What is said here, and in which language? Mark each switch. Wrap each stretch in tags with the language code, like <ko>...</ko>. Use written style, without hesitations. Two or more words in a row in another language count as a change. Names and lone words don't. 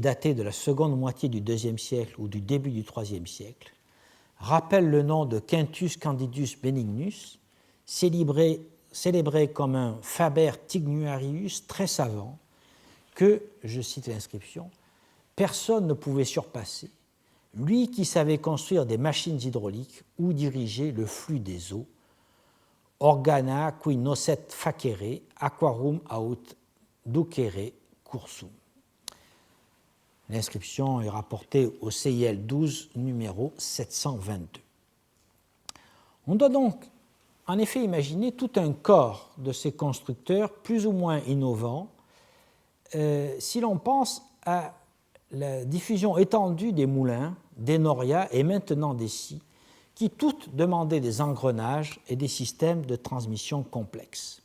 <fr>datée de la seconde moitié du IIe siècle ou du début du IIIe siècle, rappelle le nom de Quintus Candidus Benignus, célébré comme un</fr> <la>Faber Tignuarius</la> <fr>très savant, que, je cite l'inscription, personne ne pouvait surpasser, lui qui savait construire des machines hydrauliques ou diriger le flux des eaux,</fr> <la>organa qui nocet facere aquarum aut ducere cursum.</la> <fr>L'inscription est rapportée au CIL 12, numéro 722. On doit donc en effet imaginer tout un corps de ces constructeurs plus ou moins innovants si l'on pense à la diffusion étendue des moulins, des norias et maintenant des scies, qui toutes demandaient des engrenages et des systèmes de transmission complexes.</fr>